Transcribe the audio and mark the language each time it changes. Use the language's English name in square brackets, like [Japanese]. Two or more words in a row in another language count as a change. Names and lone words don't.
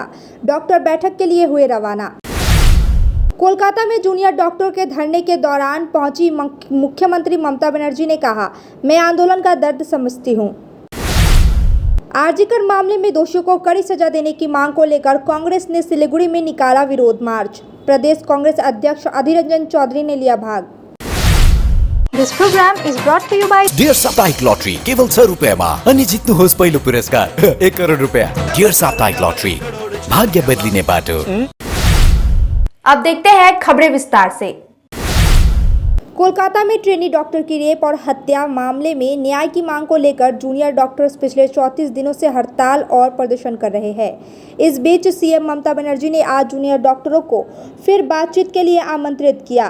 [Hindi] डॉक्टर बैठक के लिए हुए रवाना। कोलकाता में जूनियर डॉक्टरों के धरने के दौरान पहुंची मुख्यमंत्री ममता बनर्जी ने कहा, मैं आंदोलन का दर्द समझती हूं। आरजीकर मामले में दोषियों को कड़ी सजा देने की मांग को लेकर कांग्रेस ने सिलीगुड़ी में निकाला विरोध मार्च। प्रदेश कांग्रेस अध्यक्ष अधीर रंजन चौधरी ने लिया भाग। [English] This program is brought to you by [Nepali] डियर साप्ताहिक लॉटरी केवल 100 रुपयामा अनि जित्नुहोस् पहिलो पुरस्कार 1 करोड रुपया। डियर साप्ताहिक लॉटरी, भाग्य बदलिने बाटो। [Hindi] अब देखते हैं खबरें विस्तार से। कोलकाता में ट्रेनी डॉक्टर की रेप और हत्या मामले में न्याय की मांग को लेकर जूनियर डॉक्टर्स पिछले 34 दिनों से हड़ताल और प्रदर्शन कर रहे हैं। इस बीच सीएम ममता बनर्जी ने आज जूनियर डॉक्टरों को फिर बातचीत के लिए आमंत्रित किया।